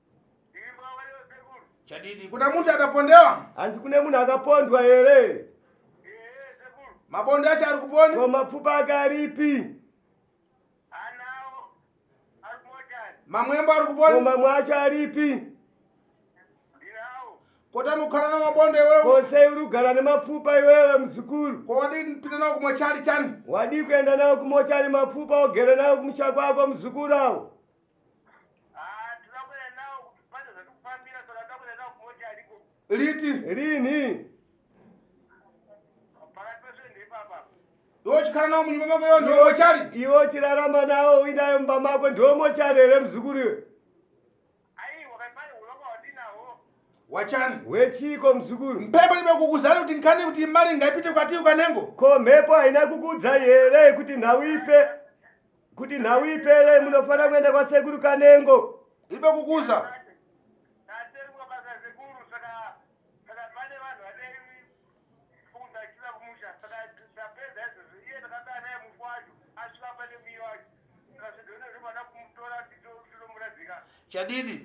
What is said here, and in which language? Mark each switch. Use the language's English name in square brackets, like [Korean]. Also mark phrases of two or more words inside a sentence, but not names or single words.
[Nyungwe] Chadidi. Kuna muntu adapondewa? [Shona] Hanzi kune munhu akapondwa here. [Nyungwe] Mabondo acho ari kuponi? [Shona] Ko mapfupa ake aripi? [Nyungwe] Mamwembo ari kuponi? [Shona] Ko mamwe acho aripi? [Nyungwe] Kotani kukhala na mabondo iwewe? [Shona] Kose uri kugara nemapfupa iwewe mzukuru? [Nyungwe] Ko wadi mpita nawo kumochari chani? [Shona] Wadi kuenda nawo kumochari mapfupa ogere nawo kumusha kwako mzukuru awo? [Nyungwe] Liti? [Shona] Rini? [Nyungwe] Iwo chikhala nawo munyumba mako yo ndo mochari? [Shona] Iwo chirarama nawo uinayo mumba mako ndo mochari here mzukuru iwe? [Nyungwe] Wachani? [Shona] Wechiko mzukuru? [Nyungwe] Mpepo libe kukuzani kuti nkhani kuti imali ngaipite kwati Kanengo? [Shona] Ko mhepo haina kukudza here kuti nawipe here munofana kuenda kwaSekuru Kanengo? [Nyungwe] Libe kukuza? Chadidi.